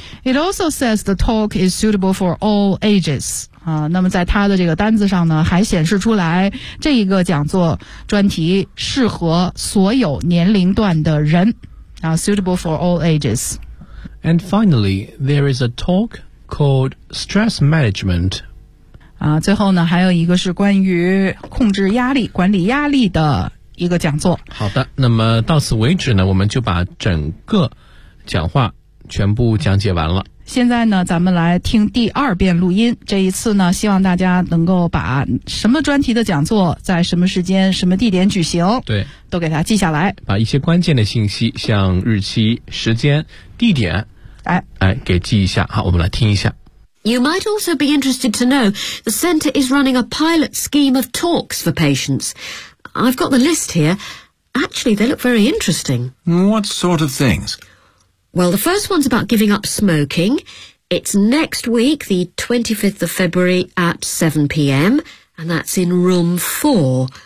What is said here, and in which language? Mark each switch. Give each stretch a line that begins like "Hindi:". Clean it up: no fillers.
English: It also says the talk is suitable for all ages.
Chinese: 啊，那么在他的这个单子上呢，还显示出来这一个讲座专题适合所有年龄段的人。
English: 啊 ，suitable for all ages. And finally, there is a talk called stress management.
Chinese: 啊，最后呢，还有一个是关于控制压力、管理压力的一个讲座。好的，那么到此为止呢，我们就把整个讲话全部讲解完了。现在呢，咱们来听第二遍录音。这一次呢，希望大家能够把什么专题的讲座在什么时间、什么地点举行，对，都给它记下来。把一些关键的信息，像日期、时间、地点，给记一下。好，我们来听一下。
English: You might also be interested to know the center is running a pilot scheme of talks for patients. I've got the list here. Actually, they look very interesting. What sort of things? Well, the first one's about giving up smoking. It's next week, the 25th of February at 7 p.m, and that's in room 4.